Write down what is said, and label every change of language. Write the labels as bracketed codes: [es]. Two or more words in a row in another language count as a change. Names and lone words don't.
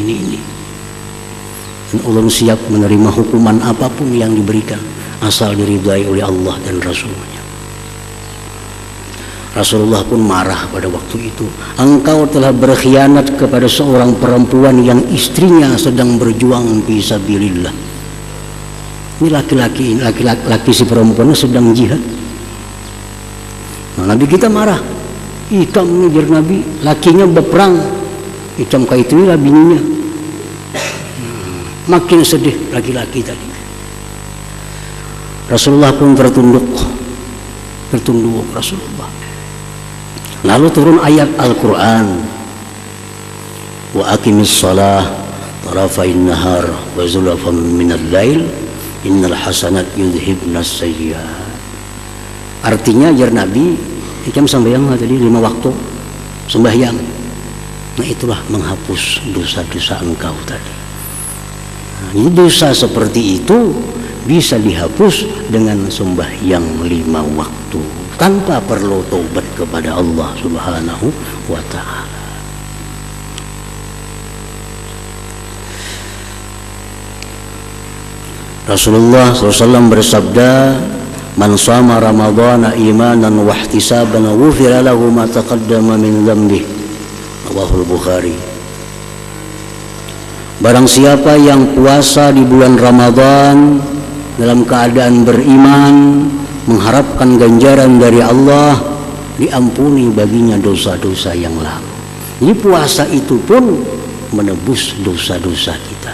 [id] Dan ulun siap menerima hukuman apapun yang diberikan, asal diridai oleh Allah dan Rasulnya. Rasulullah pun marah pada waktu itu. Engkau telah berkhianat kepada seorang perempuan yang istrinya sedang berjuang fisabilillah. Ini laki-laki si perempuan sedang jihad. Nah, Nabi kita marah. [bjn] Ikam nih biar Nabi, lakinya berperang. Ikam kayak itu lah bininya. [id] Makin sedih laki-laki tadi. Rasulullah pun tertunduk Rasulullah. Lalu turun ayat Al-Quran. [ar] وأقم الصلاة طرفي النهار وزلفا من الليل إن الحسنات يذهبن السيئات. [bjn] Artinya jar Nabi, ikam sembahyang tadi 5 waktu sembahyang. [id] Nah, itulah menghapus dosa-dosa engkau tadi. Nah, ini dosa seperti itu bisa dihapus dengan sembahyang 5 waktu tanpa perlu taubat kepada Allah [ar] سبحانه وتعالى. [id] Rasulullah SAW bersabda, [ar] من صام رمضان إيمانا واحتسابا غفر له ما تقدم من ذنبه. رواه البخاري. [id] Barang siapa yang puasa di bulan Ramadan dalam keadaan beriman, mengharapkan ganjaran dari Allah, diampuni baginya dosa-dosa yang lalu. Jadi puasa itu pun menebus dosa-dosa kita.